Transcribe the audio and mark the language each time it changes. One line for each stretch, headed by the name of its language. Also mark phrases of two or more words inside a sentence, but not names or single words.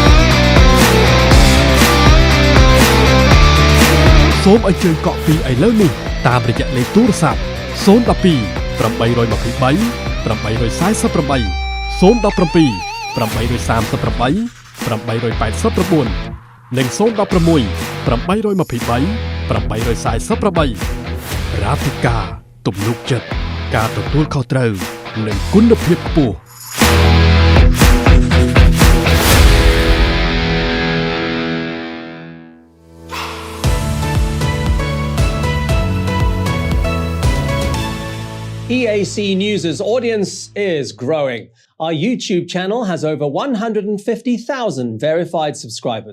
Khmer: សូមអញ្ជើញកក់ពីឥឡូវនេះតាមរយៈលេខទូរស័ព្ទ012 823 848 017 838 889និង016 823 848រ៉ាទីកាទំនុកចិត្តការទទួលខុសត្រូវនិងគុណភាពខ្ពស់
English: EAC News' audience is growing. Our YouTube channel has over 150,000 verified subscribers.